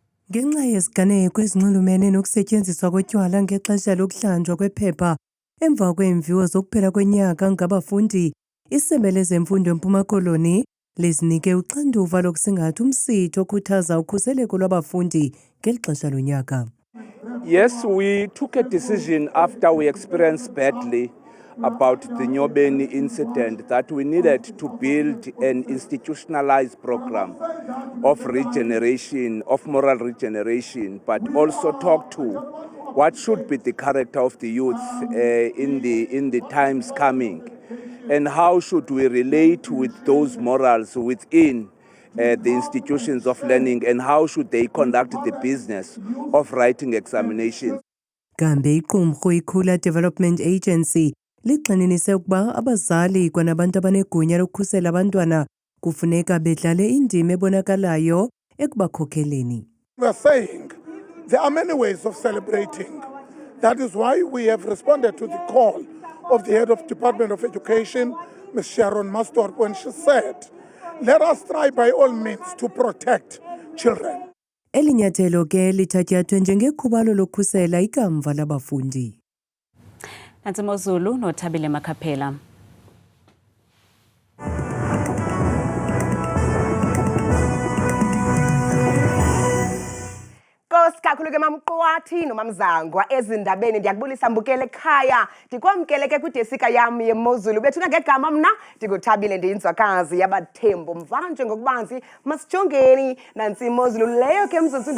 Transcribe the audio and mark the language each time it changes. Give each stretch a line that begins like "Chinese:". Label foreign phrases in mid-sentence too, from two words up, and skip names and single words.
Xhosa: Ngenxa yesiganeko ezinxulumene nokusetyenziswa kotywala ngexesha lokuhlanjwa kwephepha emva kweemviwo zokuphela kwenyaka ngabafundi, isebe lezemfundo eMpuma Koloni lizinike uxanduva lokusingatha umsitho okhuthaza ukhuseleko lwabafundi ngeli xesha lonyaka.
English: Yes, we took a decision after we experienced badly about the Nyobeni incident that we needed to build an institutionalized program of regeneration, of moral regeneration, but also talk to what should be the character of the youth in the times coming, and how should we relate with those morals within the institutions of learning, and how should they conduct the business of writing examinations.
Xhosa: Kambe iqumrhu iKhula Development Agency ligxininise ukuba abazali kwanabantu abanegunya lokukhusela abantwana kufuneka bedlale indima ebonakalayo ekubakhokeleni.
English: We are saying there are many ways of celebrating. That is why we have responded to the call of the head of Department of Education, Ms. Sharon Mastorp, when she said, let us try by all means to protect children.
Xhosa: Eli nyathelo ke lithatyathwe njengekhubalo lokukhusela ikamva labafundi. Nantsi Mozulu noThabile Makhaphela. Kakhulu ke mamqwathi nomamzangwa ezindabeni ndiyakubulisa mbukele ekhaya ndikwamkele ke kwidesika yam yeMozulu bethuna ngegama mna ndikuThabile ndiyinzwakazi yabathembu mvanje ngokubanzi masijongeni nantsi iMozulu leyo ke mzonsundu